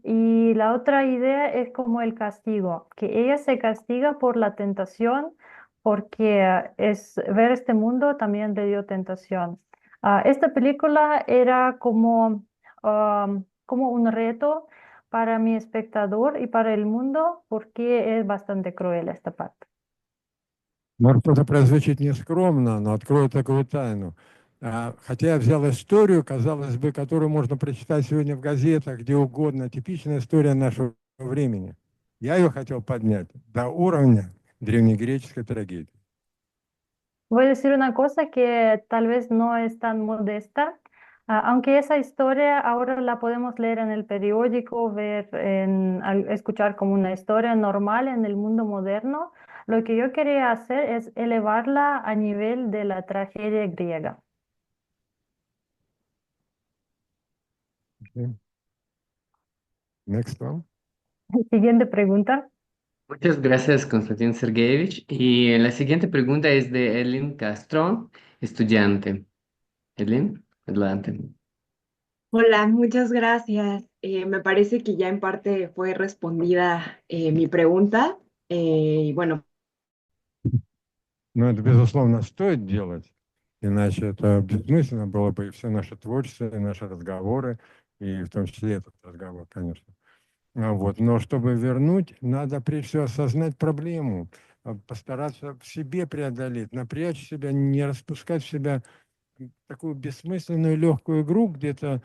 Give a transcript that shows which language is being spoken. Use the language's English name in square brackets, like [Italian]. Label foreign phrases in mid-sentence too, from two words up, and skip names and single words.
[Spanish] Y la otra idea es como el castigo, que ella se castiga por la tentación, porque es ver este mundo también le dio tentación. Esta película era como un reto para mi espectador y para el mundo, porque es bastante cruel esta parte. [Russian] Может, это прозвучит нескромно, но открою такую тайну. Хотя я взял историю, казалось бы, которую можно прочитать сегодня в газетах, где угодно, типичная история нашего времени. Я ее хотел поднять до уровня древнегреческой трагедии. [Spanish] Voy a decir una cosa que tal vez no es tan modesta, aunque esa historia ahora la podemos leer en el periódico, escuchar como una historia normal en el mundo moderno. Lo que yo quería hacer es elevarla a nivel de la tragedia griega. [English] Okay. Next one. [Spanish] Siguiente pregunta. Muchas gracias, Konstantin Sergeyevich. Y la siguiente pregunta es de Elin Castro, estudiante. Elin, adelante. Hola, muchas gracias. Me parece que ya en parte fue respondida mi pregunta. Y bueno, [Russian] Но это, безусловно, стоит делать, иначе это бессмысленно было бы и все наше творчество, и наши разговоры, и в том числе этот разговор, конечно. Вот. Но чтобы вернуть, надо прежде всего осознать проблему, постараться в себе преодолеть, напрячь себя, не распускать в себя такую бессмысленную легкую игру где-то.